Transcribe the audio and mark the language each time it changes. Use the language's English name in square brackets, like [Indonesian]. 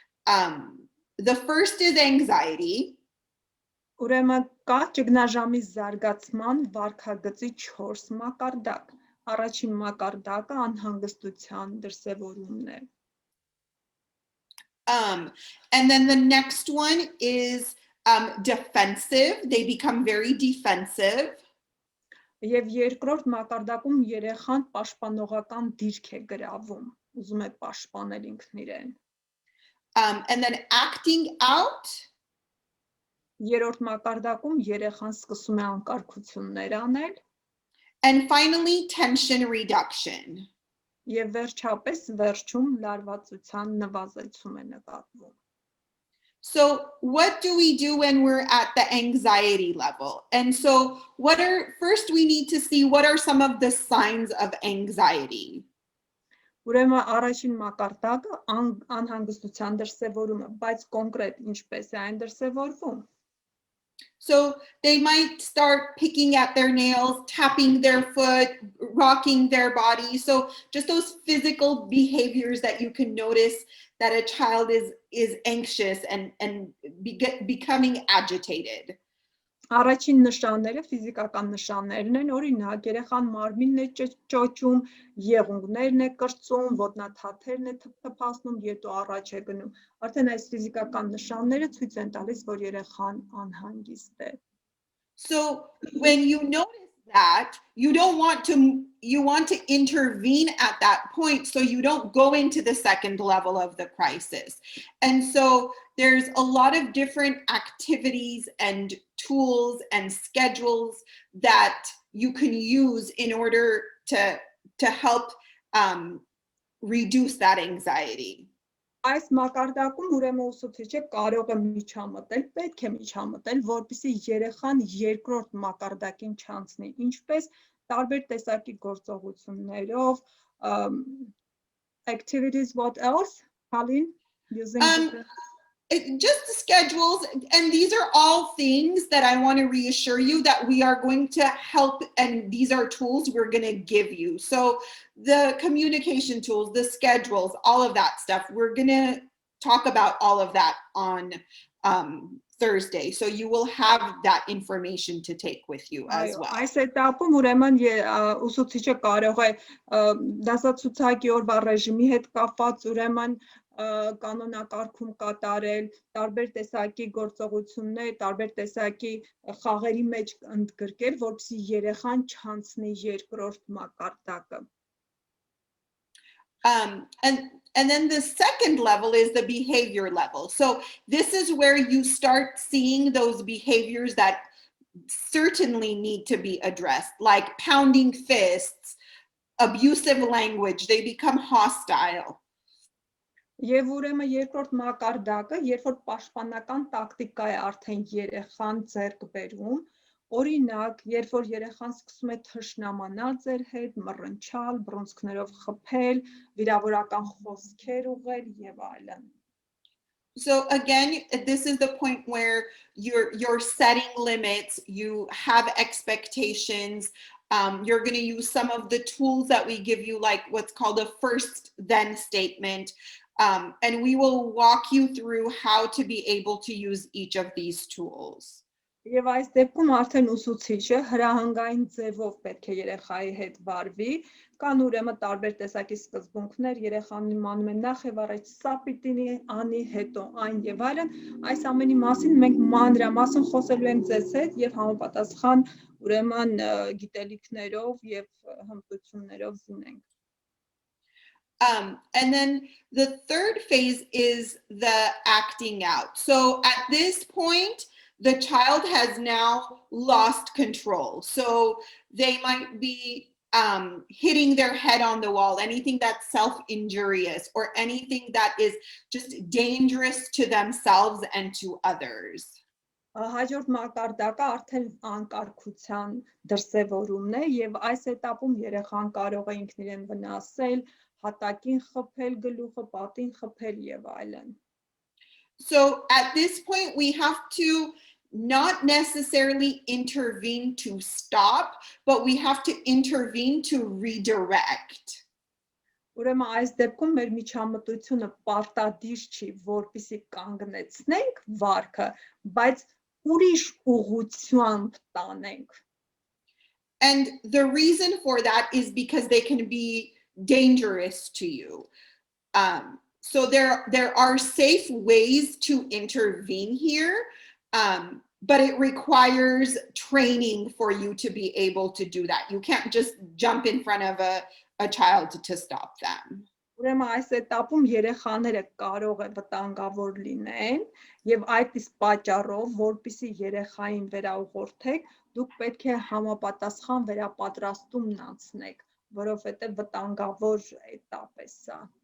[English] The first is anxiety. [Armenian] Ուրեմն կա ճգնաժամի զարգացման վարքագծի 4 մակարդակ. Առաջին մակարդակը անհանգստության դրսևորումն է. [English] And then the next one is defensive. They become very defensive. [Armenian] Եվ երկրորդ մակարդակում երեխան պաշտպանողական դիրք է գրավում, ուզում է պաշտպանել ինքն իրեն. [English] And then acting out. [Armenian] Երրորդ մակարդակում երեխան սկսում է անկարգություններ անել. [English] And finally tension reduction. [Armenian] Եվ վերջապես վերջում լարվածության նվազեցում է նկատվում. [English] So what do we do when we're at the anxiety level? And so first we need to see what are some of the signs of anxiety. [Armenian] Ուրեմն առաջին մակարդակը անհանգստության դրսևորումը, բայց կոնկրետ ինչպես է այն դրսևորվում. [English] So they might start picking at their nails, tapping their foot, rocking their body. So just those physical behaviors that you can notice that a child is anxious and becoming agitated. [Armenian] Առաջին նշանները ֆիզիկական նշաններն են, օրինակ երեխան մարմինն է ճոճում, եղունգներն է կրծում, ոտնաթաթերն է թփթփացնում, ետո առաջ է գնում. Արդեն այս ֆիզիկական նշանները ցույց են տալիս, որ երեխան անհանգիստ է. [English] So when you notice that, you want to intervene at that point so you don't go into the second level of the crisis. And so there's a lot of different activities and tools and schedules that you can use in order to help reduce that anxiety. [Armenian] Այս մակարդակում ուրեմն ուսուցիչը կարող է միջամտել, պետք է միջամտել, որպեսզի երեխան երկրորդ մակարդակին չանցնի, ինչպես տարբեր տեսակի գործողություններով, [English] activities, what else, Colin? Just the schedules, and these are all things that I want to reassure you that we are going to help, and these are tools we're going to give you. So the communication tools, the schedules, all of that stuff, we're going to talk about all of that on Thursday. So you will have that information to take with you as well. [Armenian] Այս этапում ուրեմն ուսուցիչը կարող է դասացուցակի օրվա ռեժիմի հետ կապված ուրեմն կանոնակարգում կատարել, տարբեր տեսակի գործողություններ, տարբեր տեսակի խաղերի մեջ ընդգրկել, որպեսզի երեխան չանցնի երկրորդ մակարդակը։ [English] And then the second level is the behavior level. So this is where you start seeing those behaviors that certainly need to be addressed, like pounding fists, abusive language, they become hostile. [Armenian] Եվ ուրեմն երկրորդ մակարդակը, երբ որ պաշտպանական տակտիկա է արդեն երեխան ձեռք բերում, օրինակ, երբ որ երեխան սկսում է թշնամանալ ձեր հետ, մռնչալ, բռունցքներով խփել, վիրավորական խոսքեր ուղղել եւ այլն։ [English] So again, this is the point where you're setting limits, you have expectations. You're going to use some of the tools that we give you, like what's called a first then statement. And we will walk you through how to be able to use each of these tools. [Armenian] Եվ այս դեպքում արդեն ուսուցիչը հրահանգային ձևով պետք է երեխայի հետ վարվի, կան ուրեմն տարբեր տեսակի սկզբունքներ, երեխան իմանում է նախ եւ առաջ սա պիտի անի, հետո այն եւ այլն, այս ամենի մասին մենք մանրամասն խոսելու ենք ձեզ հետ եւ համապատասխան ուրեմն գիտելիքներով եւ հմտություններով զինենք։ [English] And then the third phase is the acting out. So at this point, the child has now lost control. So they might be hitting their head on the wall, anything that's self-injurious or anything that is just dangerous to themselves and to others. [Armenian] Հաջորդ մակարդակը արդեն անկարգության դրսևորումն է եւ այս этаպում երեխան կարող է ինքն իրեն վնասել, հատակին խփել, գլուխը, պատին խփել եւ այլն. [English] So at this point we have to not necessarily intervene to stop, but we have to intervene to redirect. [Armenian] Ուրեմն այս դեպքում մեր միջամտությունը պարտադիր չի, որպեսզի կանգնեցնենք վարքը, բայց ուրիշ ուղղությամբ տանենք. [English] And the reason for that is because they can be dangerous to you. So there are safe ways to intervene here, but it requires training for you to be able to do that. You can't just jump in front of a child to stop them. [Armenian] Ուրեմն այս этаպում երեխաները կարող է վտանգավոր լինեն եւ այդ իսկ պատճառով, որպեսզի երեխային վերաուղղորդեք, դուք պետք է համապատասխան վերապատրաստումն անցնեք, որովհետեւ վտանգավոր этап է սա.